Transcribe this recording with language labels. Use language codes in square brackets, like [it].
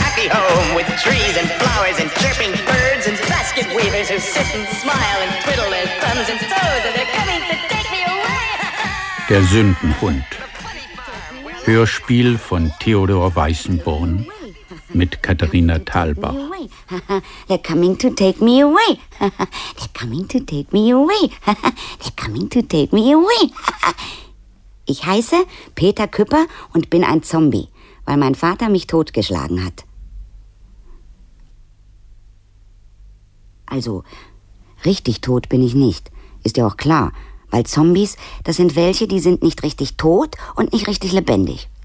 [en] Home with trees and flowers and chirping birds and basket weavers who sit and smile and twiddle their thumbs and toes and they're coming to take me away. [de] Der Sündenhund. Hörspiel von Theodor Weißenborn mit Katharina Thalbach. [en] They're coming to take me away. They're coming to take me away. They're coming to take me away. [de] Ich heiße Peter Küpper und bin ein Zombie, weil mein Vater mich totgeschlagen hat. Also, richtig tot bin ich nicht, ist ja auch klar. Weil Zombies, das sind welche, die sind nicht richtig tot und nicht richtig lebendig.